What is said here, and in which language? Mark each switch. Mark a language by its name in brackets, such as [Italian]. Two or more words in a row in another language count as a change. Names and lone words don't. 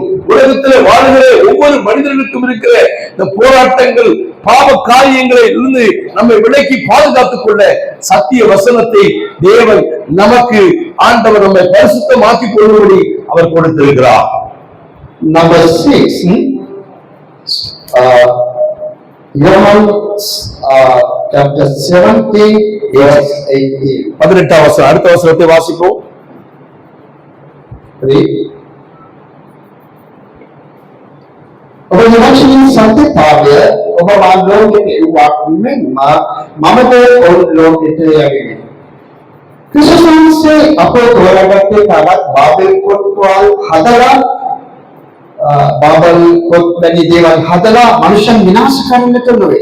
[Tamil] உலகத்தில் வாழ்கிற ஒவ்வொரு மனிதர்களுக்கும் இருக்கிற இந்த போராட்டங்கள், பாவ காரியங்களை இருந்து நம்மை விலக்கி பாதுகாத்துக் கொள்ள சத்திய வசனத்தை தேவன் நமக்கு, ஆண்டவர் நம்மை பரிசுத்தமாக்கிக் கொள்ளும்படி அவர் கொடுத்திருக்கிறார். [English] Number 6, John chapter 17 verse 18. [Tamil] 18ஆம் வசனம். அடுத்த வசனத்தை வாசிப்போம். [Sinhala] ඔබ නිවැරදි සත්‍යතාවය ඔබ වාග්ලෝකෙට එව්වක් මෙන්ම මමද ඔවුන් ලෝකෙට යැවෙමි. ක්‍රිස්තුස් වහන්සේ අප තෝරාගත්තේ තවත් බාබෙල් කොට්වල් හදලා බාබෙල් කොට් වැනි දේවල් හදලා මනුෂ්‍යයන් විනාශ කරන්නට නොවේ.